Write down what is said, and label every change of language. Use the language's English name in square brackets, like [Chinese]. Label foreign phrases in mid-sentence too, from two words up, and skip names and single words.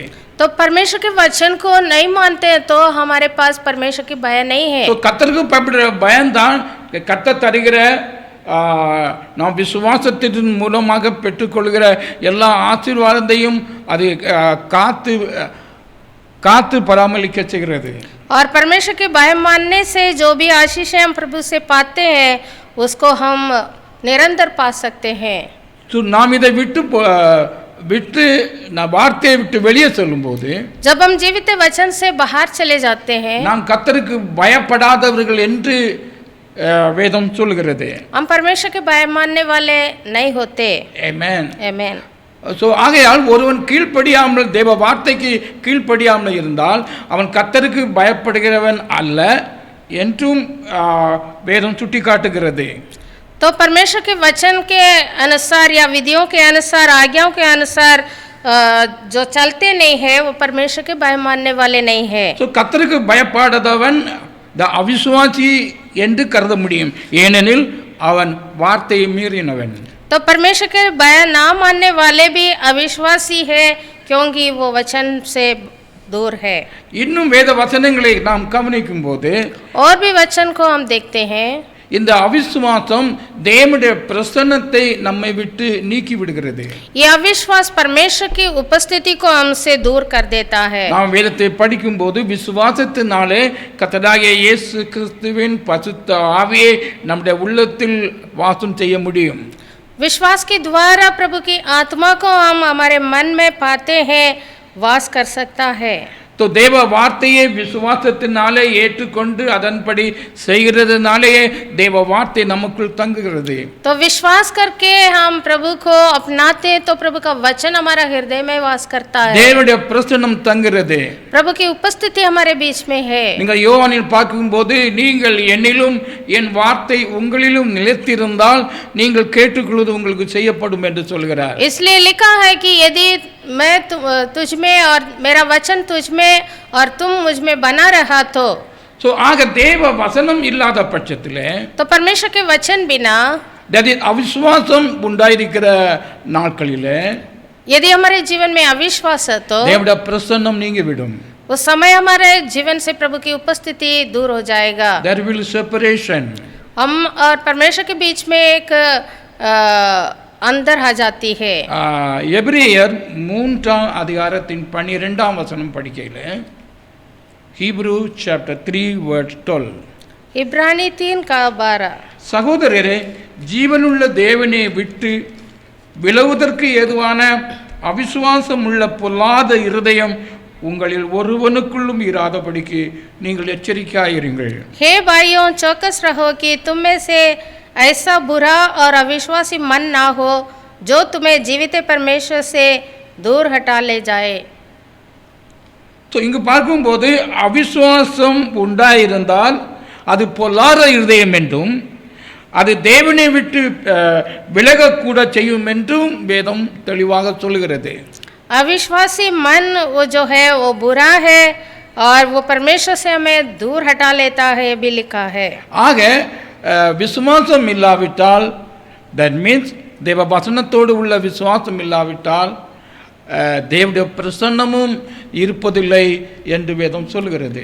[Hindi] तो परमेश्वर के वचन को नहीं मानते हैं तो हमारे पास परमेश्वर की भय नहीं है. [Tamil] तो கர்த்தருக்கு பயப்படுகிற பயம்தான் கர்த்தர் தருகிற நாம் விசுவாசத்தின் மூலமாக பெற்றுக்கொள்கிற எல்லா ஆசீர்வாதத்தையும் அது காத்து பராமரிக்க செய்கிறது. [Hindi] और परमेश्वर के भय मानने से जो भी आशीषें हम प्रभु से पाते हैं उसको हम निरंतर पा सकते हैं. [Tamil] तो நாம் இதை விட்டு வார்த்தையை விட்டு வெளியே செல்லும்போது [Hindi] जब हम जीवित वचन से बाहर चले जाते हैं [Tamil] நாம் கர்த்தருக்கு பயப்படாதவர்கள் என்று வேதம் சொல்கிறது. [Hindi] हम परमेश्वर के भय मानने वाले नहीं होते. आमेन. आमेन. [Tamil] ஸோ ஆகையால் ஒருவன் கீழ்ப்படியாமல் தேவ வார்த்தைக்கு கீழ்ப்படியாமல் இருந்தால் அவன் கர்த்தருக்கு பயப்படுகிறவன் அல்ல என்றும் வேதம் சுட்டி காட்டுகிறது. [Hindi] तो परमेश्वर के वचन के अनुसार या विधियों के अनुसार आज्ञाओं के अनुसार जो चलते नहीं है वो परमेश्वर के भय मानने वाले नहीं है. [Tamil] ஸோ கர்த்தருக்கு பயப்படாதவன் அவிசுவாசி என்று கருத முடியும், ஏனெனில் அவன் வார்த்தையை மீறினவன். [Hindi] तो परमेश्वर के भय ना मानने वाले भी अविश्वासी है क्योंकि वो वचन से दूर है. [Tamil] இன்னும் வேத வசனங்களை நாம் கவனிக்கும் போது [Hindi] और भी वचन को हम देखते हैं [Tamil] இந்த அவிசுவாசம் தேவனுடைய பிரசன்னத்தை நம்மை விட்டு நீக்கி விடுகிறது. [Hindi] ये अविश्वास परमेश्वर की उपस्थिति को हमसे दूर कर देता है. [Tamil] நாம் வேதத்தை படிக்கும் போது விசுவாசத்தினாலே கர்த்தராகிய இயேசு கிறிஸ்துவின் பரிசுத்த ஆவியை நம்முடைய உள்ளத்தில் வாசம் செய்ய முடியும். [Hindi] विश्वास के द्वारा प्रभु की आत्मा को हम हमारे मन में पाते हैं, वास कर सकता है. [Tamil] तो தேவ வார்த்தையை விசுவாசத்தினாலே ஏற்றுக்கொண்டு அதன்படி செய்கிறதுனாலேயே தேவ வார்த்தை நமக்குள் தங்குகிறது. [Hindi] तो विश्वास करके हम प्रभु को अपनाते हैं तो प्रभु का वचन हमारा हृदय में वास करता है. [Tamil] தேவனுடைய பிரசன்னம் தங்குகிறது. [Hindi] प्रभु की उपस्थिति हमारे बीच में है. [Tamil] நீங்கள் யோவானில் பார்க்கும்போது நீங்கள் என்னிலும் என் வார்த்தை உங்களிலும் நிலைத்திருந்தால் நீங்கள் கேட்டுக்கொள்வது உங்களுக்கு செய்யப்படும் என்று சொல்கிறார். [Hindi] इसलिए लिखा है कि यदि मैं तुझ में और मेरा वचन तुझ में और तुम मुझ में बना रहा तो [Tamil] ஆக தேவ வசனம் இல்லாத பட்சத்திலே [Hindi] तो परमेश्वर के वचन बिना [Tamil] அவிசுவாசம் உண்டாயிருக்கிற நாட்களிலே [Hindi] यदि हमारे जीवन में अविश्वास है तो [Tamil] தேவனுடைய பிரசன்னம் நீங்கிவிடும். [Hindi] उस समय हमारे जीवन से प्रभु की उपस्थिति दूर हो जाएगा। [English] There will separation. [Hindi] हम और परमेश्वर के बीच में एक अंदर आ जाती है। [Tamil] எபிரேயர் 3ஆம் அதிகாரத்தின் 12ஆம் வசனம் படிக்கையில் [English] Hebrew chapter 3 verse 12. [Hindi] इब्रानी 3:12। [Tamil] சகோதரரே, ஜீவனுள்ள தேவனை விட்டு விலகுவதற்கு ஏதுவான அவிசுவாசம் உள்ள பொல்லாத இருதயம் உங்களில் ஒருவனுக்குள்ளும் இராதபடிக்கு நீங்கள் எச்சரிக்கையாயிருங்கள். [Hindi] हे भाइयों, चौकस रहो कि तुम में से ऐसा बुरा और अविश्वासी मन ना हो जो तुम्हें जीवित परमेश्वर से दूर हटा ले जाए। [Tamil] ஸோ இங்கு பார்க்கும்போது அவிசுவாசம் உண்டாயிருந்தால் அது பொல்லாத இருதயம் என்றும் அது தேவனை விட்டு விலகக்கூட செய்யும் என்றும் வேதம் தெளிவாக சொல்கிறது. [Hindi] अविश्वासी मन वो जो है वो बुरा है और वो परमेश्वर से हमें दूर हटा लेता है, भी लिखा है। [Tamil] ஆக விசுவாசம் இல்லாவிட்டால், [English] that means [Tamil] தேவ வசனத்தோடு உள்ள விசுவாசம் இல்லாவிட்டால் தேவனுடைய பிரசன்னமும் இருப்பதில்லை என்று வேதம் சொல்கிறது.